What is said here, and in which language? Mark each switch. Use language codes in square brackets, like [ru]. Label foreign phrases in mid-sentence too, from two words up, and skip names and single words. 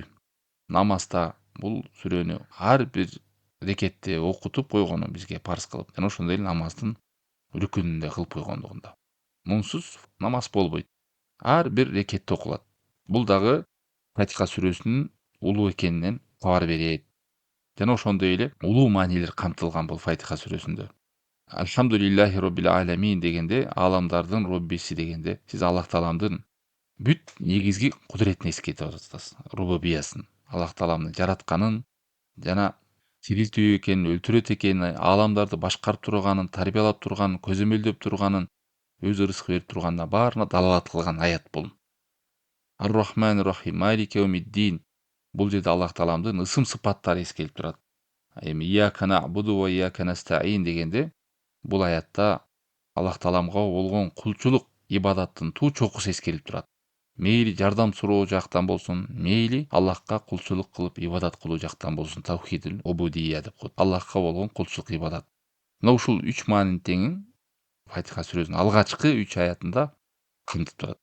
[ky] Намазда бул сүрөнү ар бир рекетте окутуп койгону бизге парз кылып, жана ошондой эле намаздын рүкүнүндө кылып койгондугунда. Мунсуз намаз болбойт. Ар бир рекетте окулат. Бул дагы Фатиха сүрөсүнүн улуу экенинен кабар берет. Жана ошондой эле улуу маанилер камтылган бул Фатиха сүрөсүндө. [ar] الحمد لله رب العالمين [ky] дегенде, ааламдардын роббиси дегенде, сиз Аллах Тааламдын бүт негизги кудуретин эскертип атасыз. Рубубиясын, Аллах Тааламдын жаратканын жана тирилтүү экенин, өлтүрөт экенин, ааламдарды башкарып турганын, тарбиялап турганын, көзөмөлдөп турганын, өзү ырызык берип турганына баарына далалат кылган аят бул. [ar] الرحمن الرحيم مالك يوم الدين. [ky] Бул жерде Аллах Тааламдын ысым сыпаттары эскерилип турат. Эми [ar] إياك نعبد وإياك نستعين [ky] дегенде, бул аятта Аллах Тааламга болгон кулчулук, ибадаттын туу чокусу эскерилип турат. Мейли жардам суроо жактан болсун, мейли Аллахка кулчулук кылып ибадат кылуу жактан болсун, [ar] توحيد العبودية [ky] деп коет. Аллахка болгон кулчулук ибадат. Мына ушул 3 маанинин теңин Фатиха сүрөсүнүн алгачкы 3 аятында камтып турат.